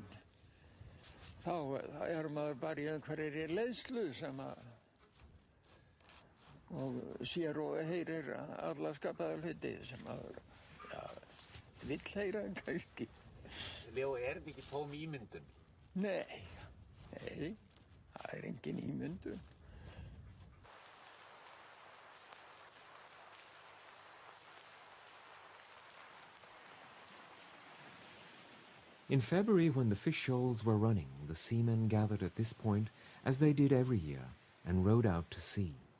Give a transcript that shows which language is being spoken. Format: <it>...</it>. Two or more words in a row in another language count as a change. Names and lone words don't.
<is>Þá er maður bara í einhverjir leiðslu sem og sér og heyrir alla skapaða hluti sem maður vill heyra kannski. Leo, er þetta ekki tóm ímyndun? Nei, það er engin ímyndun.</is> <en>In February, when the fish shoals were running, the seamen gathered at this point, as they did every year, and rowed out to sea.</en>